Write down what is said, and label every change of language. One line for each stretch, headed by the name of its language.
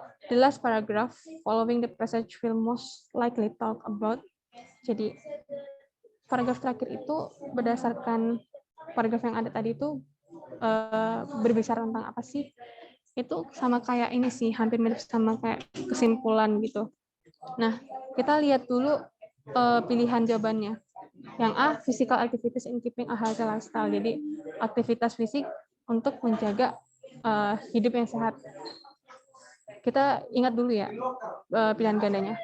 English: The last paragraph following the passage will most likely talk about.
Indonesian: Jadi paragraf terakhir itu berdasarkan paragraf yang ada tadi itu berbicara tentang apa sih? itu sama kayak ini sih, hampir mirip sama kayak kesimpulan gitu. Nah, kita lihat dulu pilihan jawabannya. Yang A,
English: physical activities in keeping a healthy lifestyle.
Indonesian: Jadi aktivitas fisik untuk menjaga hidup yang sehat. Kita ingat dulu ya pilihan gandanya.